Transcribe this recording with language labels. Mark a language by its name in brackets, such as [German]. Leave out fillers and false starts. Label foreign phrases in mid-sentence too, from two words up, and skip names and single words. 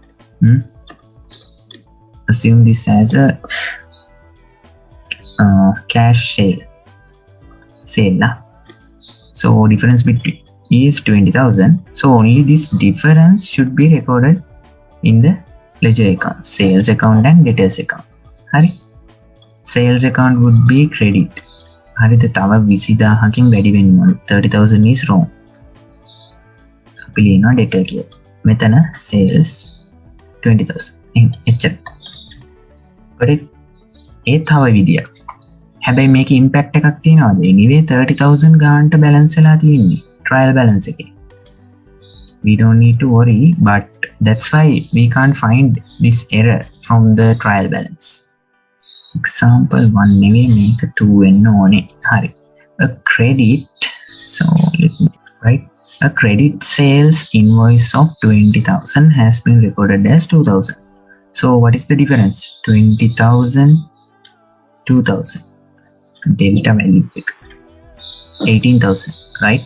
[English] Assume this as a cash sale lah. So difference between is 20,000. So only this difference should be recorded in the ledger account, sales account and debtors account. Hari, sales account would be credit. [Sinhala] Hari, the තව 20,000කින් වැඩි වෙන්න ඕන. 30,000 [English] is wrong. [Sinhala] අපි ලියනවා debtor කියලා. මෙතන sales 20,000. එච්චර. correct? ඒ තව විදියක්. හැබැයි මේක impact එකක් තියනවාද? anyway 30,000 ගානට balance වෙලා තියෙන්නේ [English] trial balance [Sinhala] එකේ. [English] We don't need to worry, but that's why we can't find this error from the trial balance. [Sinhala] Example 1 නෙවෙයි මේක 2 වෙන්න ඕනේ. හරි. [English] A credit, so let me write. A credit sales invoice of 20,000 has been recorded as 2,000. So what is the difference? 20,000, 2,000. Delta value 18,000, right?